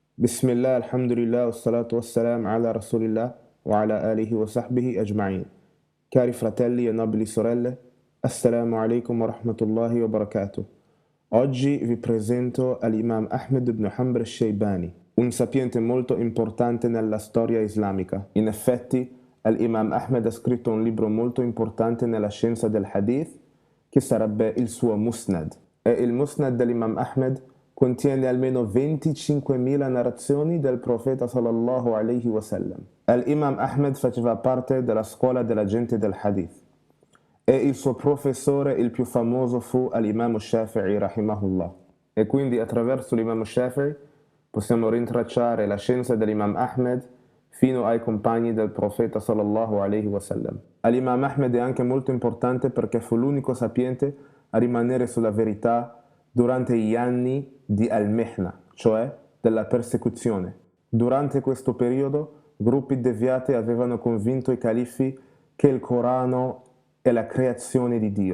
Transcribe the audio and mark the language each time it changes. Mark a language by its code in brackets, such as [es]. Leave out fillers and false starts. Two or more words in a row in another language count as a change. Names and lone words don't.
[ar] بسم الله الحمد لله والصلاة والسلام على رسول الله وعلى آله وصحبه أجمعين. [it] Cari fratelli e nobili sorelle, [ar] السلام عليكم ورحمة الله وبركاته. [it] Oggi vi presento all'Imam Ahmed ibn Hanbal al-Shaybani, un sapiente molto importante nella storia islamica. In effetti, l'Imam Ahmed ha scritto un libro molto importante nella scienza del hadith, che sarebbe il suo Musnad. E il Musnad dell'Imam Ahmed contiene almeno 25.000 narrazioni del profeta [ar] صلى الله عليه وسلم. [it] L'Imam Ahmed faceva parte della scuola della gente del hadith e il suo professore il più famoso fu l'Imam Shafi'i rahimahullah. E quindi attraverso l'Imam Shafi'i possiamo rintracciare la scienza dell'Imam Ahmed fino ai compagni del profeta [ar] صلى الله عليه وسلم. [it] L'Imam Ahmed è anche molto importante perché fu l'unico sapiente a rimanere sulla verità durante gli anni di al-Mihna, cioè della persecuzione. Durante questo periodo, gruppi deviati avevano convinto i califfi che il Corano è la creazione di Dio.